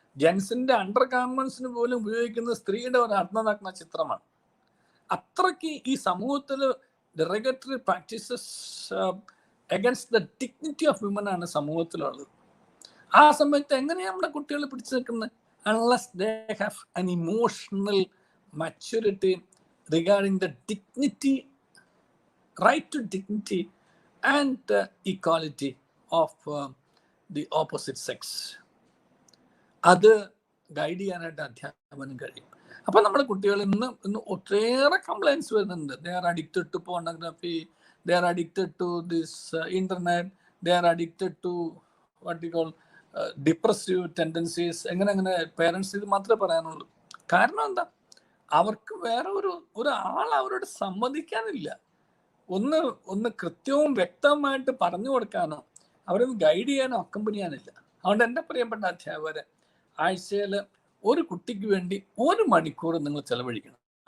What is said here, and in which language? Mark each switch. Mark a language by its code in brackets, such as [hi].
[ml] ജെൻസിന്റെ under ഗാർമെന്റ്സിന് പോലും ഉപയോഗിക്കുന്ന സ്ത്രീയുടെ ഒരു അർദ്ധനഗ്ന ചിത്രമാണ്. അത്രയ്ക്ക് ഈ സമൂഹത്തിൽ [en] derogatory practices against the dignity of women [ml] ആണ് സമൂഹത്തിലുള്ളത്. ആ സമയത്ത് എങ്ങനെയാണ് നമ്മുടെ കുട്ടികൾ പിടിച്ചു നിൽക്കുന്നത്? [en] Unless they have an emotional maturity regarding the dignity, right to dignity and equality of the opposite sex. [ml] അത് ഗൈഡ് ചെയ്യാനായിട്ട് അധ്യാപനം കഴിയും. അപ്പം നമ്മുടെ കുട്ടികൾ ഇന്ന് ഒട്ടേറെ കംപ്ലൈൻസ് വരുന്നുണ്ട്. [en] They are addicted to pornography, they are addicted to this internet, they are addicted to what you call depressive tendencies. [ml] എങ്ങനെ പേരൻസ് ഇത് മാത്രമേ പറയാനുള്ളൂ. കാരണം എന്താ? അവർക്ക് വേറെ ഒരാൾ അവരോട് സമ്മതിക്കാനില്ല. ഒന്ന് കൃത്യവും വ്യക്തമായിട്ട് പറഞ്ഞു കൊടുക്കാനോ അവരൊന്ന് ഗൈഡ് ചെയ്യാനോ അക്കമ്പനി ചെയ്യാനില്ല. അതുകൊണ്ട് എൻ്റെ പ്രിയപ്പെട്ട അധ്യാപകരെ, ആഴ്ചയിൽ ഒരു കുട്ടിക്ക് വേണ്ടി 1 മണിക്കൂർ നിങ്ങൾ ചെലവഴിക്കണം.